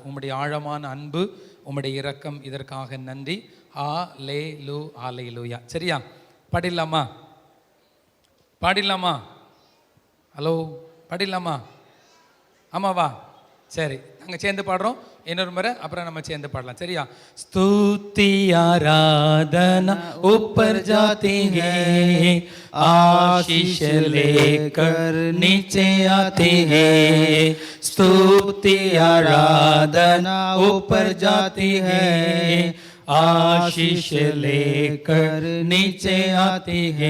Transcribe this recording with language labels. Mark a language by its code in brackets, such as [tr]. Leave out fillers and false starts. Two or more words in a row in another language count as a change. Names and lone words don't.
[ta] உம்முடைய ஆழமான அன்பு, உம்முடைய இரக்கம், இதற்காக நன்றி. ஆ லே லூ ஆலை லூயா. சரியா? பாடிடலாமா? பாடிடலாமா? ஹலோ, பாடிடலாமா? ஆமாவா? சரி, நாங்கள் சேர்ந்து பாடுறோம். இன்னொரு முறை, அப்புறம் நம்ம சேர்ந்து பாடலாம். சரியா? [hi] स्तुति आराधना ऊपर जाती है, आशीष लेकर नीचे आती है. स्तुति आराधना ऊपर जाती है, आशीष लेकर नीचे आती है.